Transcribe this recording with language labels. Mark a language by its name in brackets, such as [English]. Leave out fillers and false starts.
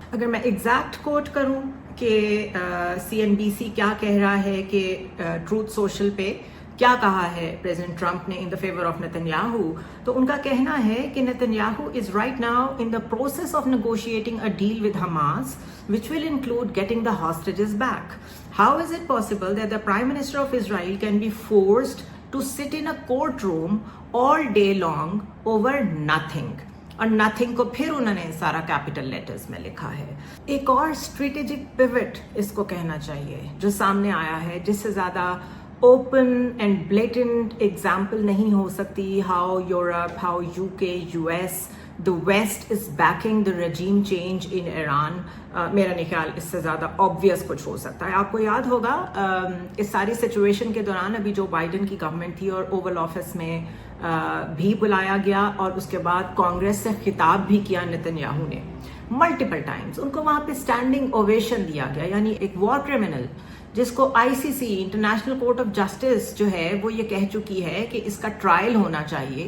[Urdu] اگر میں ایگزیکٹ کوٹ کروں کہ CNBC کیا کہہ رہا ہے کہ ٹروتھ سوشل پہ کیا کہا ہے پریزیڈنٹ ٹرمپ نے ان the favour of [English] Netanyahu, تو ان کا کہنا ہے کہ Netanyahu is right now in the process of negotiating a deal with Hamas which will include getting the hostages back. How is it possible that the Prime Minister of Israel can be forced to sit in a courtroom all day long over nothing? [Urdu] اور nothing کو پھر انہوں نے سارا capital letters میں لکھا ہے. ایک اور اسٹریٹجک پیوٹ اس کو کہنا چاہیے جو سامنے آیا ہے، جس سے زیادہ اوپن اینڈ بلیٹنٹ ایگزامپل نہیں ہو سکتی. [English] How Europe, how UK، US، the West is backing the regime change in Iran. [Urdu] میرا نہیں خیال اس سے زیادہ obvious کچھ ہو سکتا ہے. آپ کو یاد ہوگا اس ساری سچویشن کے دوران ابھی جو بائیڈن کی گورنمنٹ تھی اور اوول آفس میں بھی بلایا گیا اور اس کے بعد کانگریس سے خطاب بھی کیا نتن یاہو نے ملٹیپل ٹائمز. ان کو وہاں پہ اسٹینڈنگ اوویشن دیا گیا. یعنی ایک وار کرمنل جس کو ICC international court of justice جو ہے وہ یہ کہہ چکی ہے کہ اس کا ٹرائل ہونا چاہیے.